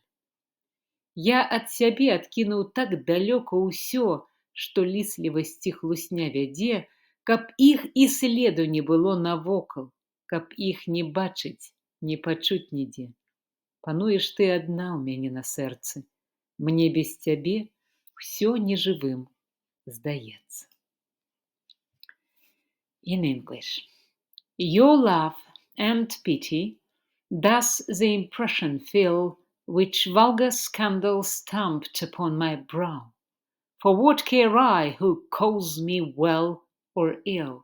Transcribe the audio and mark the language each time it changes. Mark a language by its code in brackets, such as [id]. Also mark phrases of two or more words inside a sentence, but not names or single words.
[be] Я ад сябе адкінуў так далёка ўсё, што ліслівасць і хлусня вядзе, каб іх і следу не было навокал, каб іх не бачыць, не пачуць нідзе. Пануеш ты адна ў мяне на сэрцы. Мне без цябе ўсё нежывым здаецца. [en] In English. Your love and pity thus the impression fill which vulgar scandal stamped upon my brow. For what care I who calls me well or ill?